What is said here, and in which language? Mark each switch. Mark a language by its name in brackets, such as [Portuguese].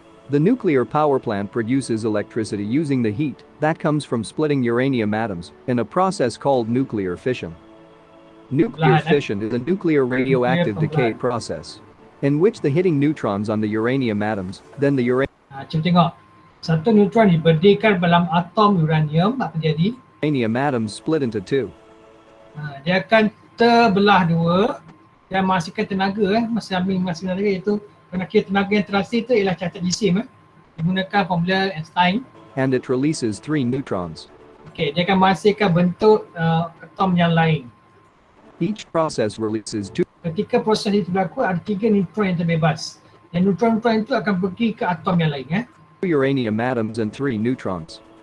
[English] The nuclear power plant produces electricity using the heat that comes from splitting uranium atoms in a process called nuclear fission. Nuclear fission is a nuclear radioactive decay process in which the hitting neutrons on the uranium atoms, then the [Malay] Cuba tengok. Satu neutron diberdikkan dalam atom uranium, apa jadi? [English] uranium atoms split into two. [Malay] Dia akan terbelah dua dan menghasilkan tenaga menghasilkan tenaga iaitu kena kira tenaga yang terhasil itu ialah cacat jisim digunakan formula Einstein. [English] And it releases 3 neutrons. [Malay] Okey, dia akan menghasilkan bentuk atom yang lain. [English] Each process releases 2 [Malay] Ketika proses itu berlaku ada 3 neutron yang terbebas. Dan neutron-neutron itu akan pergi ke atom yang lain [English] uranium atoms and 3 neutrons.